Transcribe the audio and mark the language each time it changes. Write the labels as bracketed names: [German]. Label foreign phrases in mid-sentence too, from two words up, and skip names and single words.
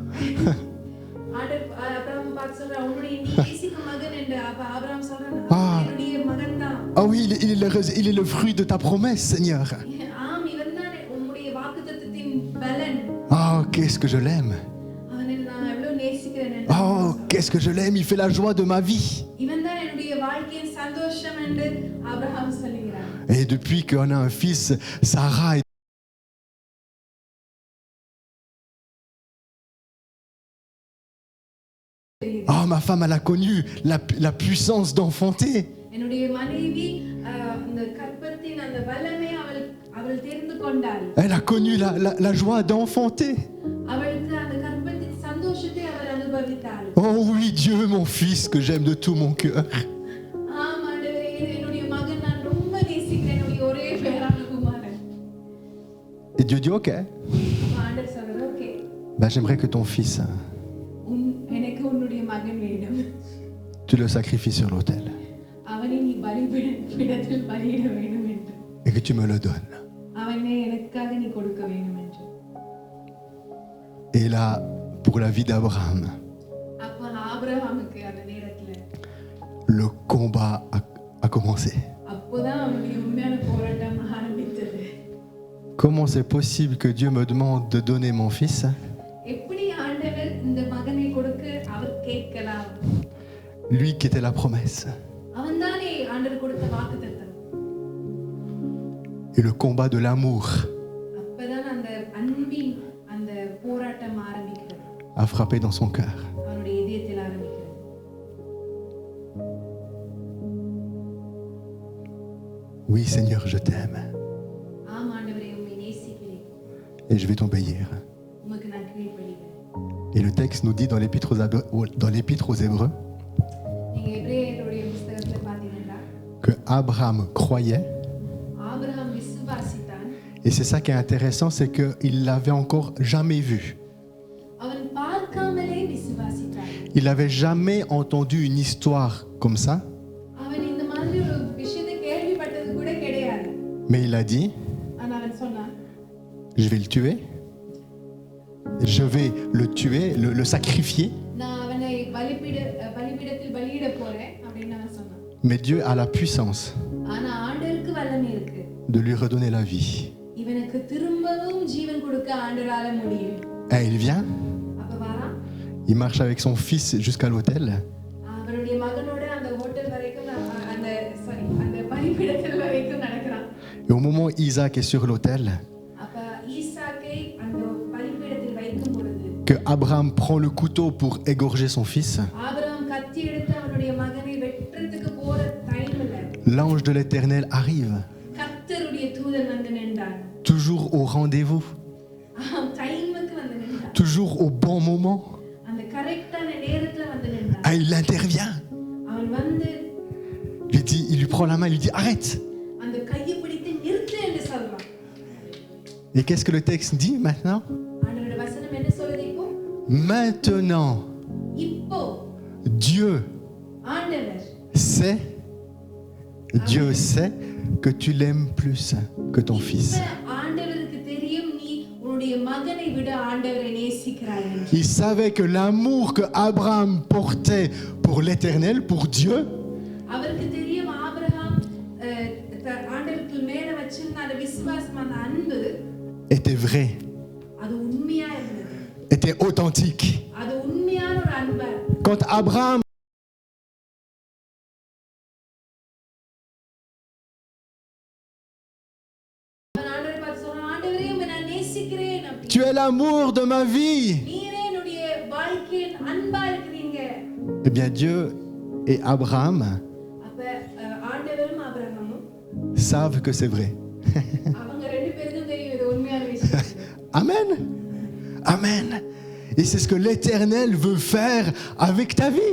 [Tamil] ஆபிரகாம் பார்த்து சொல்றான், உன்னுடைய நீ நேசிக்கும் மகன் என்று. ஆபிரகாம் சொல்றான், என்னுடைய மகன் தான். [French] Ah oui, il est le fruit de ta promesse, Seigneur. [Tamil] ஆம், இவன் தான் உம்முடைய வாக்குத்தத்தத்தின் பலன். [French] Oh, qu'est-ce que je l'aime. [Tamil] அவனை நான் எவ்வளவு நேசிக்கிறேன் என்று. [French] Oh, qu'est-ce que je l'aime, il fait la joie de ma vie. [Tamil] இவன் தான் என்னுடைய வாழ்க்கையின் சந்தோஷம் என்று ஆபிரகாம் சொல்லுகிறான். [French] Et depuis qu'on a un fils, Sarah est... Oh, ma femme, elle a connu la puissance d'enfanter. [Tamil] என்னுடைய மனைவி அந்த கற்பத்தின் அந்த வல்லமை அவள் தெரிந்து கொண்டாள். [French] Elle a connu la joie d'enfanter. [Tamil] அவளுக்கு அந்த கற்பத்தின் சந்தோஷத்தை அவள் அனுபவித்தாள். [French] Oh oui, Dieu, mon fils que j'aime de tout mon cœur. [Tamil] ஆம் ஆண்டவரே, என்னுடைய மகன் நான் ரொம்ப நேசிக்கிறேன், என்னுடைய ஒரே பேரான குமாரன். [French] Et Dieu dit, ok, [Tamil] ஆண்டவர் சொல்றார், ஓகே, [French] ben, j'aimerais que ton fils, [Tamil] எனக்கு உன்னுடைய மகன் வேணும். [French] tu le sacrifies sur l'autel [Tamil] அவனை நீ பலிபீடத்தில் பலியிட வேண்டும் என்று. [French] et que tu me le donnes. [Tamil] அவனை எனக்காக நீ கொடுக்க வேண்டும் என்று. [French] Et là, pour la vie d'Abraham, [Tamil] அப்ப ஆபிரகாமுக்கு அந்த நேரத்துல [French] le combat a commencé. [Tamil] அப்போதான் அவனுடைய உண்மையான போராட்டம் ஆரம்பித்தது. [French] Comment c'est possible que Dieu me demande de donner mon fils? [Tamil] எப்படி ஆண்டவர் இந்த மகனை கொடுக்க அவர் கேட்கலாம்? [French] Lui qui était la promesse. [Tamil] அவன்தானே ஆண்டவர் கொடுத்த வாக்குத்தத்தம். [French] Et le combat de l'amour [Tamil] அப்பதான் அந்த அன்பின் அந்த போராட்டம் ஆரம்பிக்கிறது. [French] a frappé dans son cœur. [Tamil] அவனுடைய இதயத்தில் ஆரம்பிக்கிறது. [French] Oui, Seigneur, je t'aime [Tamil] ஆம் ஆண்டவரே, உம்மை நேசிக்கிறேன். [French] et je vais t'obéir. [Tamil] உமக்கு நான் கீழ்ப்படிகிறேன். [French] Et le texte nous dit dans l'Épître aux Hébreux [Tamil] நீங்க எபிரேயருடைய புத்தகத்துல பாத்தீங்கன்னா, [French] que Abraham croyait. [Tamil] ஆபிரகாம் விசுவாசித்தான். [French] Et c'est ça qui est intéressant, c'est qu'il l'avait encore jamais vu. [Tamil] அவன் பார்க்காமலே விசுவாசித்தான். [French] Il n'avait jamais entendu une histoire comme ça, [Tamil] அவன் இந்த மாதிரி ஒரு விஷயத்தை கேள்விப்பட்டது கூட கிடையாது. [French] mais il a dit, [Tamil] ஆனா அவன் சொன்னான், [French] je vais le tuer, je vais le tuer, le sacrifier, [Tamil] நான் அவனை பலிபீடத்தில் பலியிட போறேன் அப்படின்னு அவன் சொன்னான். [French] mais Dieu a la puissance [Tamil] ஆனா ஆண்டவருக்கு வல்லமை இருக்கு. [French] de lui redonner la vie. [Tamil] இவனுக்கு திரும்பவும் ஜீவன் கொடுக்க ஆண்டவரால முடியும். [French] Et il vient, [Tamil] அப்ப வரான், [French] il marche avec son fils jusqu'à l'autel, [Tamil] அவருடைய மகனோட அந்த ஹோட்டல் வரைக்கும் அந்த பலிபீடத்தில் வரைக்கும் நடக்கிறான். [French] et au moment où Isaac est sur l'autel, [Tamil] அப்ப ஈசாக்கை அந்த பலிபீடத்தில் வைக்கும் பொழுது [French] que Abraham prend le couteau pour égorger son fils, [Tamil] ஆபிரகாம் கத்தி எடுத்து அவனுடைய மகனை வெட்டுறதுக்கு போற டைம் இல்ல. [French] l'ange de l'Éternel arrive, [Tamil] கர்த்தருடைய தூதன் வந்து நின்றான். [French] toujours au rendez-vous, [Tamil] டைமுக்கு வந்து நின்றான். [French] toujours au bon moment. [Tamil] அந்த கரெக்டான நேரத்துல வந்து நின்றான். [French] Ah, il intervient. [Tamil] அவன் வந்து [French] Il lui prend la main, il lui dit arrête. [Tamil] அந்த கையை பிடித்து நிறுத்து என்று சொல்றான். [French] Et qu'est-ce que le texte dit maintenant? [Tamil] ஆண்டவருடைய வசனம் என்ன சொல்லுது இப்போ? [French] Maintenant, [Tamil] இப்போ [French] Dieu [Tamil] ஆண்டவர் [French] sait que tu l'aimes plus que ton fils. [Tamil] இப்ப ஆண்டவருக்கு தெரியும் நீ உன்னுடைய மகனை விட ஆண்டவரை நேசிக்கிறாய் என்று. [French] Il savait que l'amour que Abraham portait pour l'Éternel, pour Dieu, [Tamil] அவருக்கு தெரியும் ஆபிரகாம் ஆண்டவருக்கு மேல வச்சிருந்த அந்த விசுவாசம், அந்த அன்பு [French] était vrai, [Tamil] அது உண்மையா இருந்தது. [French] était authentique. [Tamil] அது உண்மையான ஒரு அன்பா இருந்தது. [French] Quand Abraham [Tamil] அவன் ஆண்டவரை பார்த்து சொன்னான், ஆண்டவரே உம்மை நான் நேசிக்கிறேன் அப்படின்னு. [French] tu es l'amour de ma vie, [Tamil] நீரே என்னுடைய வாழ்க்கையின் அன்பா இருக்கிறீங்க. [French] eh bien Dieu et Abraham [Tamil] அப்ப ஆண்டவரும் ஆபிரகாமும் [French] savent que c'est vrai. [Tamil] அவங்க ரெண்டு பேருக்கும் தெரியும் இது உண்மையான விஷயம். [French] Amen. Amen. Et c'est ce que l'Éternel veut faire avec ta vie.